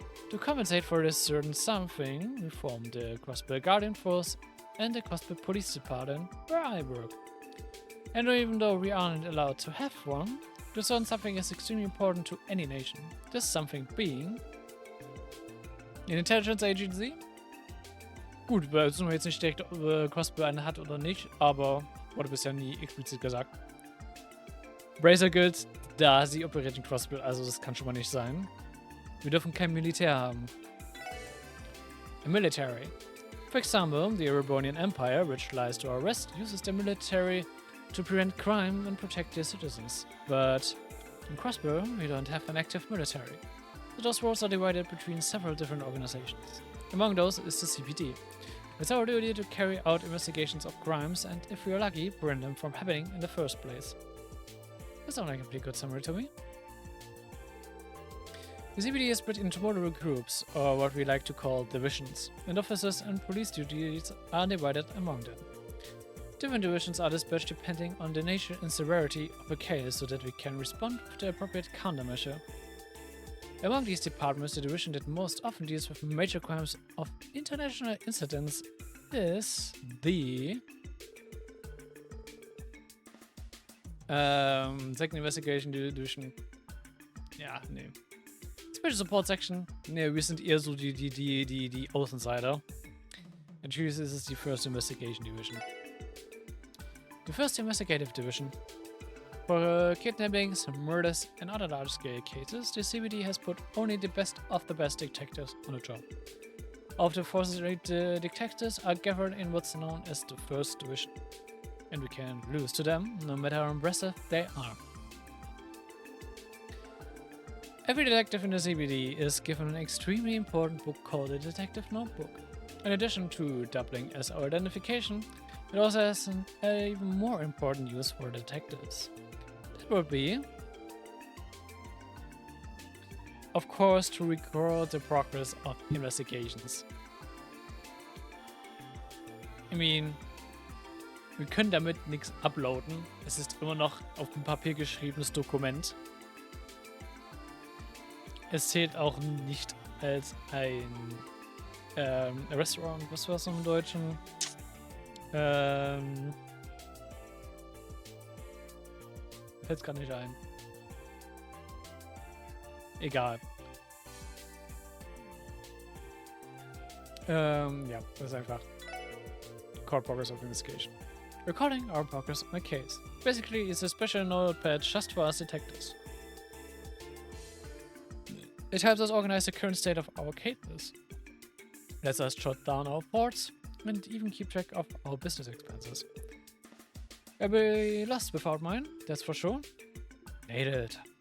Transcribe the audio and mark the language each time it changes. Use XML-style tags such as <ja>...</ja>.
<en>To compensate for this certain something, we formed the Crossbell Guardian Force and the Crossbell Police Department, where I work. And even though we aren't allowed to have one, this certain something is extremely important to any nation. This something being an intelligence agency.</en> <de>Gut, wir wissen jetzt nicht direkt, ob Crossbell eine hat oder nicht, aber wurde bisher nie explizit gesagt. Bracer gilt, da sie operiert in Crossbell, also das kann schon mal nicht sein. Wir dürfen kein Militär haben.</de> <en>A military. For example, the Erebonian Empire, which lies to our west, uses the military to prevent crime and protect their citizens. But in Crossbell, we don't have an active military. So those roles are divided between several different organizations. Among those is the CPD. It's our duty to carry out investigations of crimes and, if we are lucky, prevent them from happening in the first place. That sounds like a pretty good summary to me. The CBD is split into multiple groups, or what we like to call divisions, and officers and police duties are divided among them. Different divisions are dispatched depending on the nature and severity of a case so that we can respond with the appropriate countermeasure. Among these departments, the division that most often deals with major crimes of international incidents is the Second Investigation Division.</en> <de>Ja, nee.</de> <en>Special Support Section.</en> <de>Nee, wir sind eher so die Außenseiter. Natürlich ist es die First Investigation Division.</de> <en>The First Investigative Division. For kidnappings, murders, and other large-scale cases, the CBD has put only the best of the best detectives on the job. All of the forces detectives are gathered in what's known as the First Division, and we can lose to them, no matter how impressive they are. Every detective in the CBD is given an extremely important book called a Detective Notebook. In addition to doubling as our identification, it also has an even more important use for detectives. That would be, of course, to record the progress of investigations. I mean,</en> <de>wir können damit nichts uploaden. Es ist immer noch auf dem Papier geschriebenes Dokument. Es zählt auch nicht als ein Restaurant, was war es im Deutschen? Fällt's gar nicht ein. Egal. Ja, das ist einfach</de> <en>Record Progress of Investigation. Recording our progress on a case. Basically, it's a special notepad just for us detectives. It helps us organize the current state of our cases. Lets us jot down our thoughts and even keep track of our business expenses. I'll be lost without mine, that's for sure. Nailed.</en>